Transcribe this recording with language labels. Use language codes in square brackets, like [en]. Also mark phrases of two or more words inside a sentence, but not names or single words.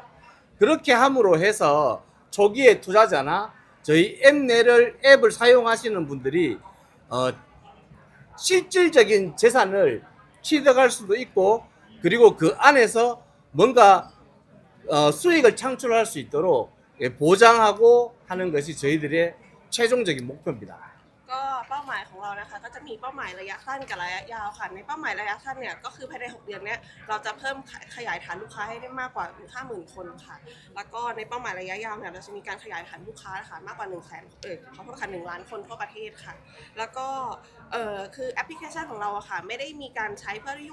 [ko] 그렇게 함으로 해서 초기에 투자자나 저희 앱을 사용하시는 분들이 실질적인 재산을 취득할 수도 있고 그리고 그 안에서 뭔가 수익을 창출할 수 있도록 보장하고 하는 것이 저희들의 최종적인 목표입니다. [th] ก็เป้าหมายของเรานะคะก็จะมีเป้าหมายระยะสั้นกับระยะยาวค่ะในเป้าหมายระยะสั้นเนี่ยก็คือภายใน6เดือนเนี้ยเราจะเพิ่มขยายฐานลูกค้าให้ได้มากกว่า 50,000 คนค่ะแล้วก็ในเป้าหมายระยะยาวเนี่ย เราจะมีการขยายฐานลูกค้าค่ะมากกว่า100,000ขอโทษค่ะ1 ล้านคนทั่วประเทศค่ะแล้วก็คือแอปพลิเคชันของเราอะค่ะไม่ได้มีการใช้เพื่อที่